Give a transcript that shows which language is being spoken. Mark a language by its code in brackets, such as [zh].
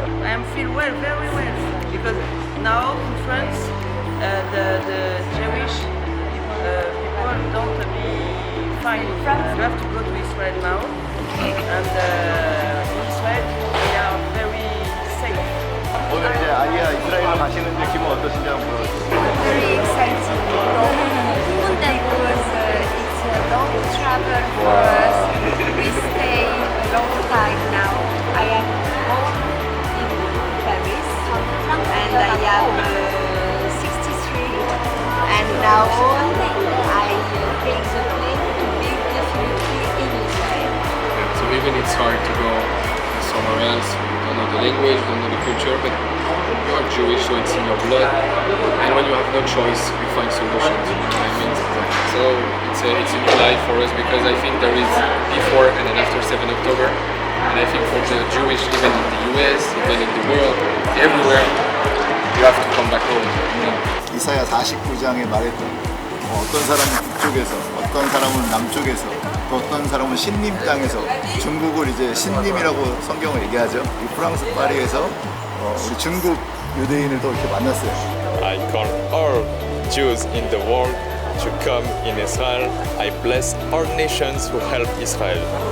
[en] I am feel well, very well, because now in France, the Jewish people don't be fine. You have to go to Israel now, and in Israel they are very safe. [ko] 오늘 이제 아리아 이스라엘로 가시는데 기분 어떠신지 한번 물어보세요. [en] Very exciting. Because it's a long travel for us. We stay a long time now. I am born in Paris and I am 63 and now I take the plane to be definitely in Israel. So we even it's hard to go somewhere else. You don't know the language, you don't know the culture, but you are Jewish, so it's in your blood. And when you have no choice, you find solutions. You know what I mean? So it's a new life for us because I think there is before and then after 7 October. And I think for the Jewish, even in the US, even in the world, everywhere, you have to come back home. You know? [ko] 이사야 49장에 말했던 어떤 사람은 북쪽에서, 어떤 사람은 남쪽에서, 또 어떤 사람은 신림 땅에서 중국을 이제 신림이라고 성경을 얘기하죠. 이 프랑스 파리에서 우리 중국 유대인을 또 이렇게 만났어요. [en] I call all Jews in the world to come in Israel. I bless all nations who help Israel.